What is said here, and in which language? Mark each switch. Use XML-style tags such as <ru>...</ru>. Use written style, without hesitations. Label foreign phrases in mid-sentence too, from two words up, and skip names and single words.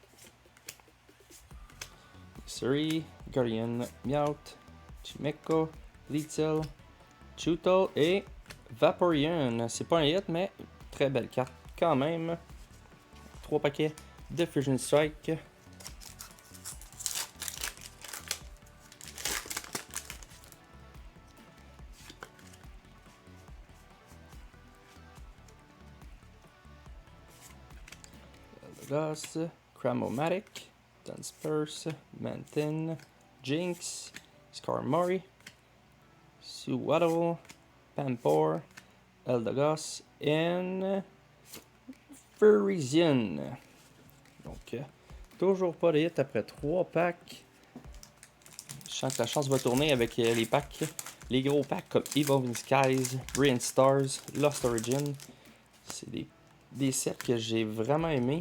<fr>Suri, Guardian, Meowth, Chimeco, Litzel, Chewtle et Vaporeon. C'est pas un hit, mais très belle carte quand même. 3 paquets de Fusion Strike. Eldegoss, Cramomatic, Dunsparce, Mantin, Jinx, Skarmory, Suwaddle, Pampor, Eldegoss et Furizion. Donc, toujours pas de hit après 3 packs. Je sens que la chance va tourner avec les packs, les gros packs comme Evolving Skies, Brilliant Stars, Lost Origin. C'est des sets que j'ai vraiment aimés.</fr>